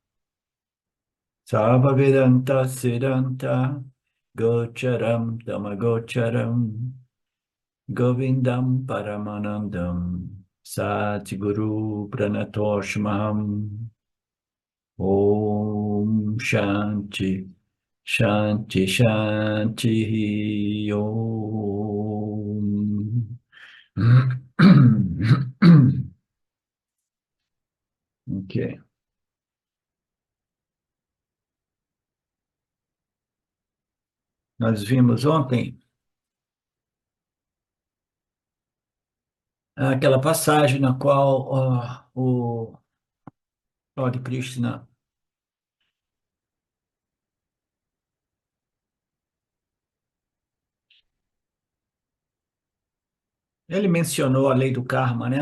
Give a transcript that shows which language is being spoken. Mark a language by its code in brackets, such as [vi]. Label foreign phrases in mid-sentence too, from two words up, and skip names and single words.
[sa] सर्ववेदान्त सिद्धान्त गोचरं तमगोचरम् गोविन्दं परमानन्दं सद्गुरुं प्रणतोऽस्म्यहम् ओं शान्तिः शान्तिः शान्तिः ओम्. [pt] Ok. Nós vimos ontem aquela passagem na qual o Lord Krishna ele mencionou a lei do karma, né?